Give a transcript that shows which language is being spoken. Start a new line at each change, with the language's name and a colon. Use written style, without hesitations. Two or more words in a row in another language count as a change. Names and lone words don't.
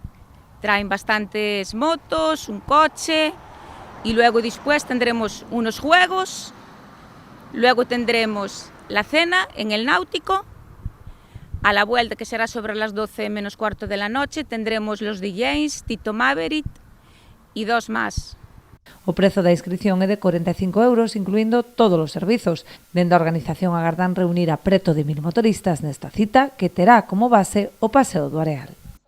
Spanish: Traen bastantes motos, un coche y luego después tendremos unos juegos. Luego tendremos la cena en el Náutico. A la vuelta, que será sobre las 12 menos cuarto de la noche, tendremos los DJs, Tito Maverick y 2 más.
Galician: O prezo da inscripción é de 45 euros, incluindo todos os servizos. Dende a organización agardan reunir a preto de 1000 motoristas nesta cita, que terá como base o Paseo do Areal.